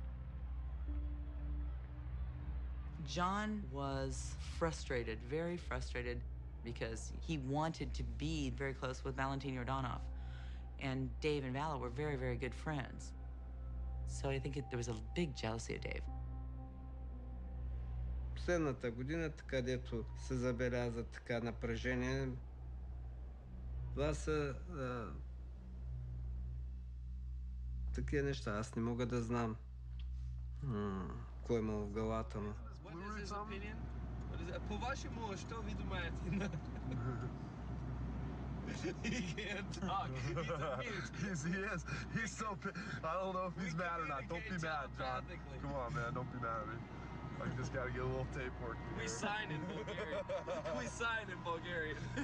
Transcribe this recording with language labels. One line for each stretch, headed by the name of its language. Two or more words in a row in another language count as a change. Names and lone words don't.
English: John was frustrated, very frustrated, because he wanted to be very close with Valentine Yordanov. And Dave and Vala were very, very good friends. So I think there was a big jealousy of Dave.
Bulgarian: Последната година, където се забеляза така напрежение, това са такива неща. Аз не мога да знам кой има в главата му.
English: What is his opinion? What is it?
Russian: По-вашему, что ви думаете?
English: He can't talk. He's He is. He's so I don't know if he's mad or not. Don't be mad, John. Come on, man. Don't be mad at me. I just got to get a little tape working here. We sign in Bulgarian. We sign in Bulgarian.